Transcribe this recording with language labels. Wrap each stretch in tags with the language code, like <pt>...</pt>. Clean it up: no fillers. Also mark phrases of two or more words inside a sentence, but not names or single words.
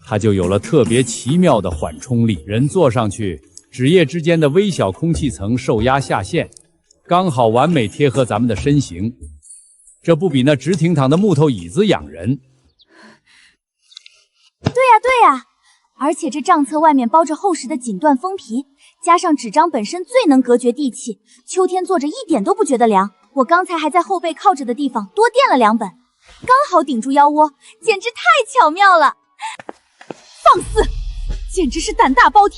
<zh>它就有了特別奇妙的緩衝力。人坐上去，指葉之間的微小空氣層受壓下陷，剛好完美貼合咱們的身形。這不比那直挺躺的木頭椅子養人？对呀，对呀，而且这帳冊外面包着厚實的錦緞封皮，加上紙張本身最能隔絕地氣，秋天坐着一點都不覺得涼。我剛才還在後背靠着的地方多墊了2本，剛好頂住腰窩，簡直太巧妙了。放肆，簡直是膽大包天！</zh>